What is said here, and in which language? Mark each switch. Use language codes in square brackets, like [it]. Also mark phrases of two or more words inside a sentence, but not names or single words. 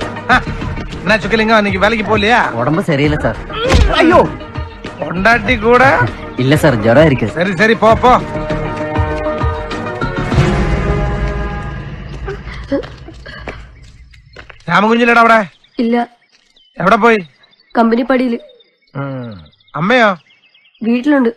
[ta] என்ன சுக்கலிங்கம் இன்னைக்கு வேலைக்கு போகலையா? உடம்பு சரியில்லை சார். ஐயோ, பொண்டாட்டி கூட இல்ல சார், ஜுரம் இருக்கு. சரி சரி, போ போ. [ml] രാമകുഞ്ഞില്ലടാ അവിടെ? ഇല്ല. എവിടെ പോയി? കമ്പനി പടിയില്. അമ്മയോ? വീട്ടിലുണ്ട്.